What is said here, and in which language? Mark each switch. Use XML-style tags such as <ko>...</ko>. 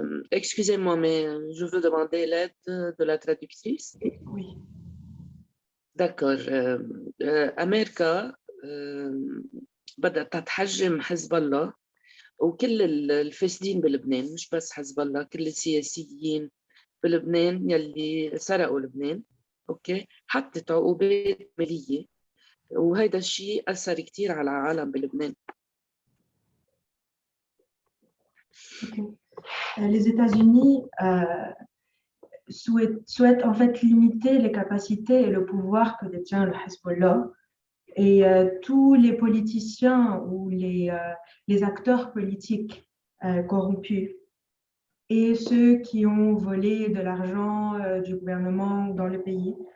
<fr>excusez-moi, mais je veux demander l'aide de la traductrice. Oui. D'accord.</fr> <ar>أمريكا بدأت تحجم حزب الله وكل الفاسدين بلبنان، مش بس حزب الله، كل السياسيين بلبنان يلي سرقوا لبنان، اوكي، حطت عقوبات ماليه، وهذا الشيء اثر كثير على العالم بلبنان. Ok.</ar> <fr>Les États-Unis souhaitent en fait limiter les capacités et le pouvoir que détient le Hezbollah. Et tous les politiciens ou les acteurs politiques corrompus et ceux qui ont volé de l'argent du gouvernement dans le pays.</fr>